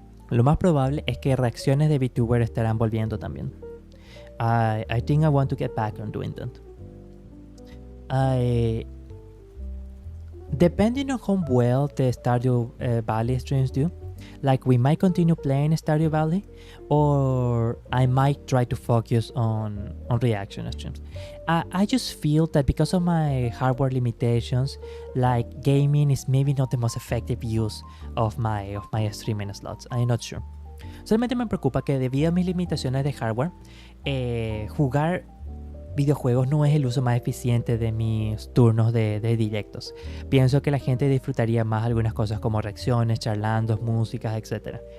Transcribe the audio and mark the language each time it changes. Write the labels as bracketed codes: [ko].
[es] Lo más probable es que reacciones de Vtuber estarán volviendo también. [en] I think I want to get back on doing that. Depending on how well the Stardew Valley streams do, like we might continue playing Stardew Valley, or I might try to focus on reaction streams. I just feel that because of my hardware limitations, like gaming is maybe not the most effective use of my streaming slots. I'm not sure. [es] Solamente me preocupa que debido a mis limitaciones de hardware, jugar videojuegos no es el uso más eficiente de mis turnos de directos. Pienso que la gente disfrutaría más algunas cosas como reacciones, charlandos, músicas, etc.